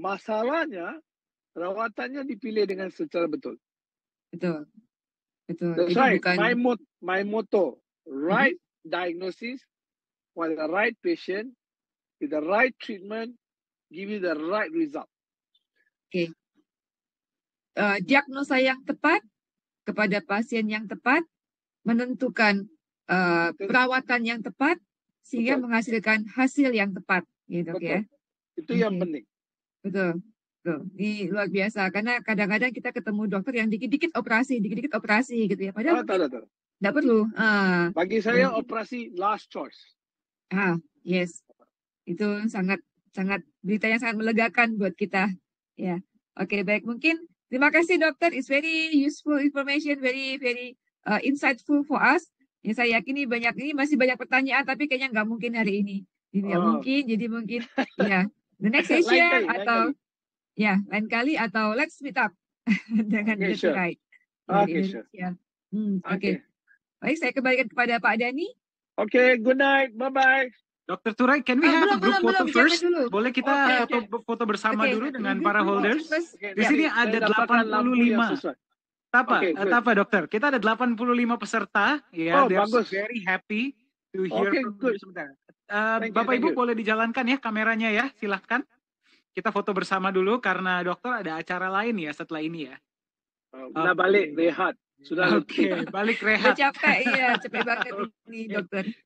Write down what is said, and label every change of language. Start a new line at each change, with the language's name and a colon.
Malay: masalahnya, rawatannya dipilih dengan secara betul. Betul. Betul.
English: That's
Indonesian: Jadi
English: right.
Indonesian: bukan
English: My motto, right diagnosis for the right patient with the right treatment, give you the right result.
Indonesian: Diagnosa yang tepat kepada pasien yang tepat, menentukan perawatan yang tepat sehingga menghasilkan hasil yang tepat, gitu ya. Itu yang penting. Betul. Ini luar biasa karena kadang-kadang kita ketemu dokter yang dikit-dikit operasi gitu ya. Padahal tidak perlu. Bagi saya operasi
English: last choice. Yes.
Indonesian: Itu sangat berita yang sangat melegakan buat kita. Ya. Oke, baik. Mungkin terima kasih dokter.
English: It's very useful information, very insightful for us.
Indonesian: Ya, saya yakin ini masih banyak pertanyaan tapi kayaknya nggak mungkin hari ini. Nggak mungkin. Jadi mungkin ya
English: the next session
Indonesian: lain kali atau
English: let's meet up
Indonesian: dengan Dr. Rai dari Indonesia. Oke. Baik, saya kembalikan kepada Pak Dhani.
English: Oke, good night. Bye-bye. Dr. Turai, can we have a group photo first?
Indonesian: Boleh kita foto bersama dulu dengan para holders? Di sini ada 85. Tapa, dokter. Kita ada 85 peserta.
English: Ya, they're very happy to hear from you.
Indonesian: Sebentar. Bapak Ibu boleh dijalankan ya kameranya ya, silahkan. Kita foto bersama dulu karena dokter ada acara lain ya setelah ini ya. Udah balik rehat. Sudah balik rehat. Capek banget ini dokter.